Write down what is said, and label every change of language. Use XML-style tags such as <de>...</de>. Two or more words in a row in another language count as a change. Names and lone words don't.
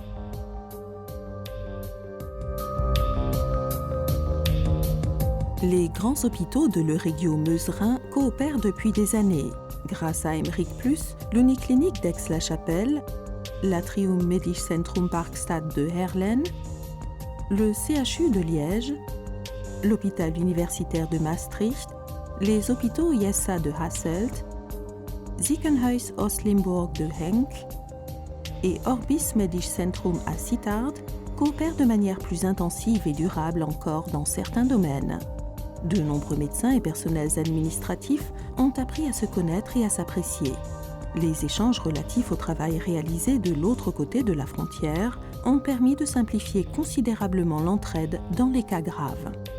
<fr>Les grands hôpitaux de l'Euregio Meuse-Rhin coopèrent depuis des années. Grâce à Emeric+, l'Uniclinique d'Aix-la-Chapelle, l'Atrium Medisch Centrum Parkstad de Heerlen, le CHU de Liège, l'hôpital universitaire de Maastricht, les hôpitaux ISA de Hasselt, Ziekenhuis Oost-Limburg de Henk et Orbis Medisch Centrum à Sittard coopèrent de manière plus intensive et durable encore dans certains domaines. De nombreux médecins et personnels administratifs ont appris à se connaître et à s'apprécier. Les échanges relatifs au travail réalisé de l'autre côté de la frontière ont permis de simplifier considérablement l'entraide dans les cas graves.</fr>